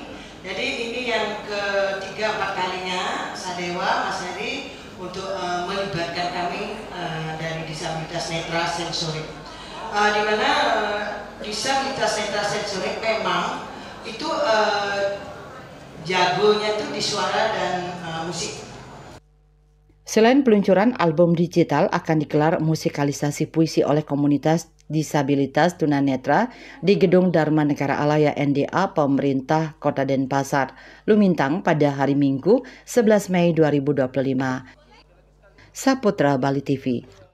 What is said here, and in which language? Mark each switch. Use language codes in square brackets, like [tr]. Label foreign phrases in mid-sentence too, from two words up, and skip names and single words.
[id] Jadi ini yang ketiga 4 kalinya Sadewa, Mas Heri untuk melibatkan kami dari disabilitas netra sensorik, di mana disabilitas netra sensorik memang itu jagonya tuh di suara dan musik. Selain peluncuran album digital, akan digelar musikalisasi puisi oleh komunitas disabilitas tunanetra di Gedung Dharma Negara Alaya NDA Pemerintah Kota Denpasar, Lumintang pada hari Minggu 11 Mei 2025. Saputra Bali TV.